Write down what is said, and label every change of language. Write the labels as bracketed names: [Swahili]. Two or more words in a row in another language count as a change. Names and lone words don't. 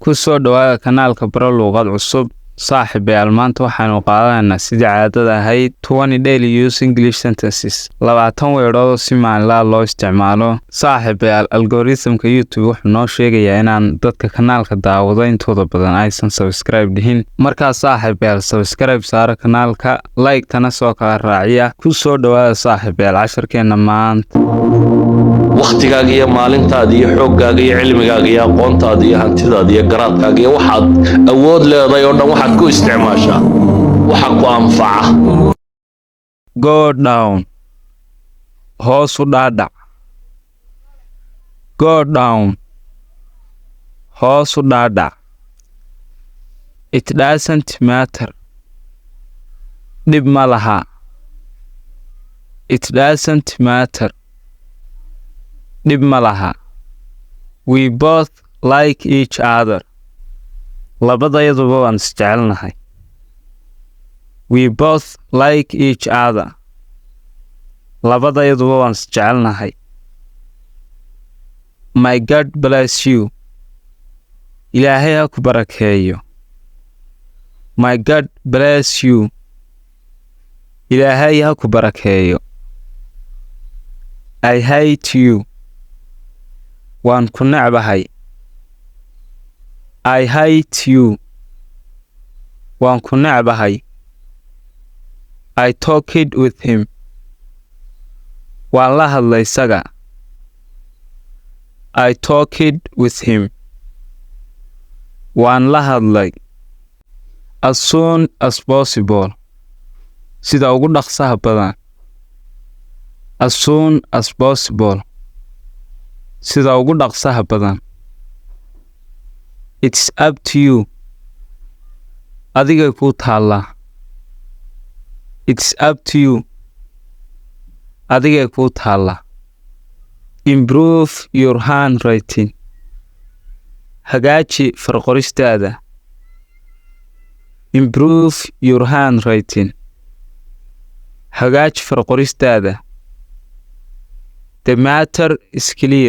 [Somali] ku soo dhawaada kanaalka Baro Luuqad Cusub. saaxiibayaal maanta waxaanu qaadanaynaa sidii caadada ahayd 20 [English] daily use English sentences [Somali] 20 weedhood si maalinlaha loo isticmaalo. saaxiibayaal algorithm-ka YouTube wuxuu noo sheegayaa inaan dadka kanaalka daawado intooda badan aysan subscribe dhihin. markaa saaxiibayaal subscribe saara kanaalka, like tana soo kala raaciya. ku soo dhawaada saaxiibayaal casharkeena maanta. waqtigaaga iyo maalintaada iyo xooggaaga iyo cilmigaaga iyo aqoontaada iyo hantidaada iyo garaadkaaga iyo waxaad awood leedahay oo dhan waxaad ku isticmaashaa waxa ku anfaca. [English] Go down. [Somali] hoos u dhaadhac. [English] Go down. [Somali] hoos u dhaadhac. [English] It doesn't matter. [Somali] dhib ma laha. [English] It doesn't matter. [Somali] dhib ma laha. [English] We both like each other. [Somali] labadayaduba waan isjecelnahay. [English] We both like each other. [Somali] labadayaduba waan isjecelnahay. [English] My God bless you. [Somali] Ilaahay ha ku barakeeyo. [English] My God bless you. [Somali] Ilaahay ha ku barakeeyo. [English] I hate you. [Somali] waan ku necbahay. [English] I hate you. [Somali] waan ku necbahay. [English] I talked with him. [Somali] waan la hadlay isaga. [English] I talked with him. [Somali] waan la hadlay. [English] As soon as possible. [Somali] sida ugu dhaqsaha badan. [English] As soon as possible. [Somali] sida ugu dhaqsaha badan. [English] It's up to you. [Somali] adiga ku taala. [English] It's up to you. [Somali] adiga ku taala. [English] Improve your handwriting. [Somali] hagaaji farqoristaada. [English] Improve your handwriting. [Somali] hagaaji farqoristaada. [English] The matter is clear.